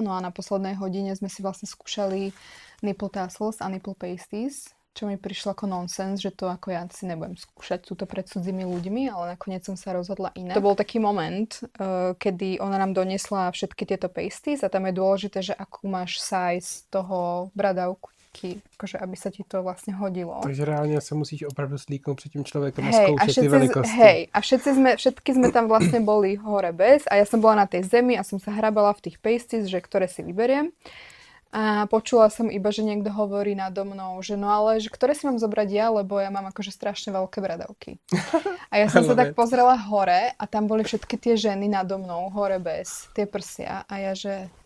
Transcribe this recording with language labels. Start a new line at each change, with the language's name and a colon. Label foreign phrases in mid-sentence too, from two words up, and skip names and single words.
Slovak: No a na poslednej hodine sme si vlastne skúšali
English: nipple tassels
Slovak: a
English: nipple pasties,
Slovak: čo mi prišlo ako nonsens, že to ako ja si nebudem skúšať túto pred cudzími ľuďmi, ale nakoniec som sa rozhodla inak. To bol taký moment, kedy ona nám doniesla všetky tieto pasties a tam je dôležité, že akú máš size toho bradavku, akože aby sa ti to vlastne hodilo.
Czech: Takže reálně se musíš opravdu slíknout před tím člověkem a
Slovak: Hej,
Czech: zkoušet ty velikosti.
Slovak: a všetky sme tam vlastne boli hore bez a ja som bola na tej zemi a som sa hrabala v tých pasties, že ktoré si vyberiem. A počula som iba, že niekto hovorí nado mnou, že no ale, že ktoré si mám zobrať ja, lebo ja mám akože strašne veľké bradavky. A ja som sa tak pozrela hore a tam boli všetky tie ženy nado mnou, hore bez, tie prsia a ja že...